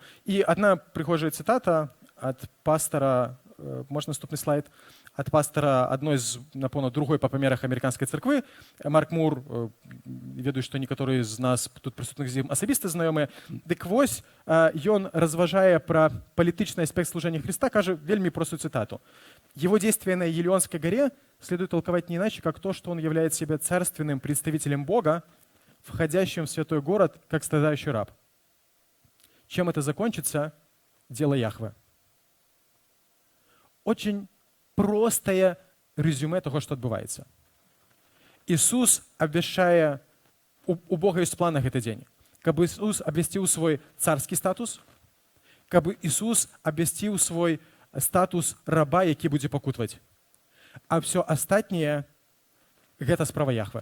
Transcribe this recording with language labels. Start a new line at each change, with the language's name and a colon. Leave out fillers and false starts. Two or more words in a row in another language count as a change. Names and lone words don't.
Belarusian: І адна прыгожая цытата ад пастара, можна наступны слайд, ад пастара адной з, напэўна, другой па памерах амерыканскай царквы, Марк Мур, ведаю, што некаторыя з нас тут прысутных з ім асабіста знаёмыя. Дык вось, ён разважае пра палітычны аспект служэння Христа, кажа вельмі простую цытату:
Russian: «Его действия на Елеонской горе следует толковать не иначе, как то, что он является себе царственным представителем Бога, входящим в святой город, как страдающий раб. Чем это закончится? Дело Яхве». Очень простое резюме того, что адбываецца.
Belarusian: Ісус абвяшчае, у Бога ёсць план на гэты дзень, каб Ісус абвясціў свой царскі статус, каб Ісус абвясціў свой статус раба, які будзе пакутваць. А ўсё астатняе — гэта справа Яхве.